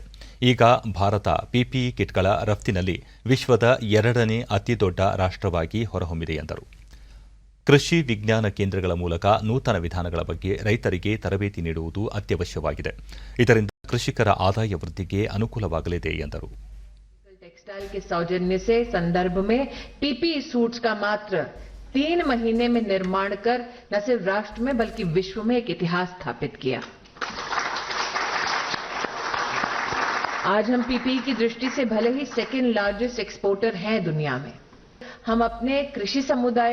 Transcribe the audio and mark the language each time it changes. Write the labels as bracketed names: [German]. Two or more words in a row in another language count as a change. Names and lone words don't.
[Kannada] ಈಗ ಭಾರತ ಪಿಪಿಇ ಕಿಟ್ಗಳ ರಫ್ತಿನಲ್ಲಿ ವಿಶ್ವದ 2ನೇ ಅತಿದೊಡ್ಡ ರಾಷ್ಟವಾಗಿ ಹೊರಹೊಮ್ಮಿದೆ ಎಂದರು. ಕೃಷಿ ವಿಜ್ಞಾನ ಕೇಂದ್ರಗಳ ಮೂಲಕ ನೂತನ ವಿಧಾನಗಳ ಬಗ್ಗೆ ರೈತರಿಗೆ ತರಬೇತಿ ನೀಡುವುದು ಅತ್ಯವಶ್ಯವಾಗಿದೆ. ಇದರಿಂದ ಕೃಷಿಕರ ಆದಾಯ ವೃದ್ಧಿಗೆ ಅನುಕೂಲವಾಗಲಿದೆ ಎಂದರು. [Hindi] टेक्सटाइल के सौजन्य से संदर्भ में पीपीई सूट्स का मात्र 3 महीने में निर्माण कर न सिर्फ राष्ट्र में बल्कि विश्व में एक इतिहास स्थापित किया. आज हम पीपीई की दृष्टि से भले ही [English] second largest exporter [Hindi] हैं दुनिया में, हम अपने कृषि समुदाय